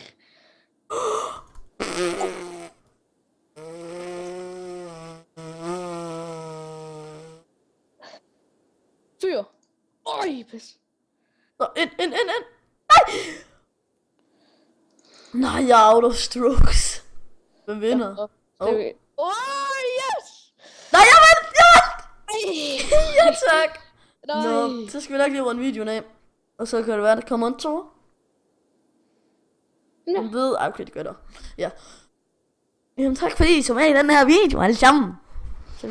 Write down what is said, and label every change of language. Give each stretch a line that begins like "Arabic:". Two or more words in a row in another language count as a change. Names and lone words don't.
Danish: Fyr. Øj, pis. Så ind. Nej! Nej, jeg er
English: out of strokes.
Danish: Hvem vinder? Yes! Nej, jeg vandt! Ja, tak. Nej. Nå, så skal vi nok lige runde videoen af. Og så kan det være, der kommer en tur. Ja. Jeg ved, okay, det gør der. Ja. Jamen, tak fordi I så med i den her video alle sammen.